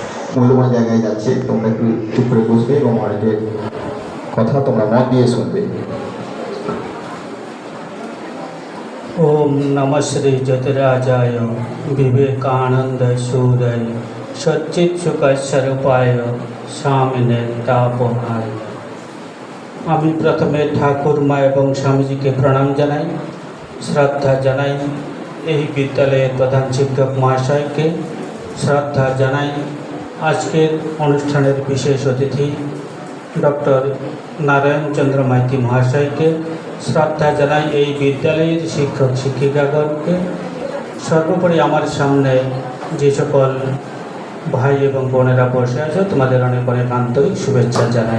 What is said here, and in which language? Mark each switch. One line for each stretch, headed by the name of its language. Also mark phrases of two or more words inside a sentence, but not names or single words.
Bangla: মূল্যবান জায়গায় যাচ্ছে। তোমরা একটু চুপ করে বসবে এবং অনেকের কথা তোমরা মন দিয়ে শুনবে।
Sanskrit: ओम नमः श्री ज्योतिराजाय विवेकानंद सूर्य सच्चित सुख स्वरूपाय स्वामिने तापहाय।
Bangla: আমি প্রথমে ঠাকুর মা এবং স্বামীজিকে প্রণাম জানাই, শ্রদ্ধা জানাই এই বিদ্যালয়ের প্রধান শিক্ষক মহাশয়কে, শ্রদ্ধা জানাই আজকের অনুষ্ঠানের বিশেষ অতিথি ডক্টর নারায়ণ চন্দ্র মাইতি মহাশয়কে, শ্রদ্ধা জানাই এই বিদ্যালয়ের শিক্ষক শিক্ষিকাগণকে, সর্বোপরি আমার সামনে যে সকল ভাই এবং বোনেরা বসে আছে তোমাদের অনেক অনেক আন্তরিক শুভেচ্ছা জানাই।